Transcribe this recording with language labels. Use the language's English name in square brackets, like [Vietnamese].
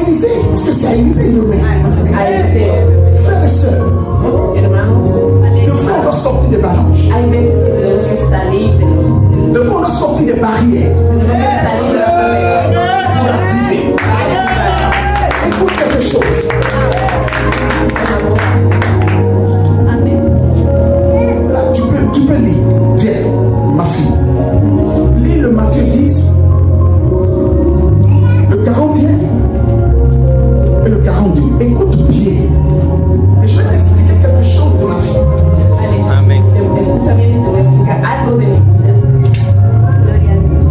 [French] Élisée, parce que c'est à Élisée il le met. [Spanish] Eliseo. [French] Frères et sœurs, [Spanish] Hermanos, [French] des fois on doit sortir des barrages. [Spanish] hay veces que tenemos que salir de los, [French] Des fois on doit sortir des barrières [Spanish] tenemos que salir de las barreras [French] pour activer. [Spanish] para activar [French] Écoute quelque chose. [Spanish] una cosa. [French] Là, tu peux lire. Viens, ma fille. Lis le Matthieu 10, le 41 et le 42. Écoute bien. Et je vais t'expliquer quelque chose de ma vie. [Spanish] Amén. Escucha bien y te voy a explicar algo de mi vida.